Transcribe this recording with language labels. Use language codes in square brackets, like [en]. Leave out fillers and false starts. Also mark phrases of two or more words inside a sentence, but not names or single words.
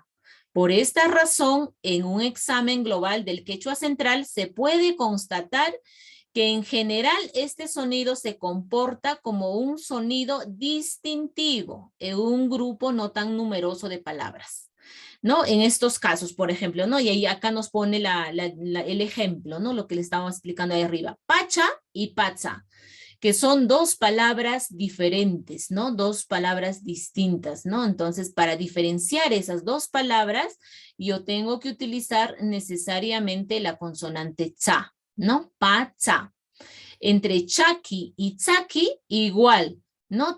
[es] Por esta razón, en un examen global del quechua central se puede constatar que en general este sonido se comporta como un sonido distintivo en un grupo no tan numeroso de palabras, ¿no? En estos casos, por ejemplo, ¿no? Y ahí acá nos pone el ejemplo, ¿no? Lo que le estábamos explicando ahí arriba. Pacha y pacha, que son dos palabras diferentes, ¿no? Dos palabras distintas, ¿no? Entonces, para diferenciar esas dos palabras, yo tengo que utilizar necesariamente la consonante cha, ¿no? Pacha. Entre chaki y tsaki, igual, ¿no?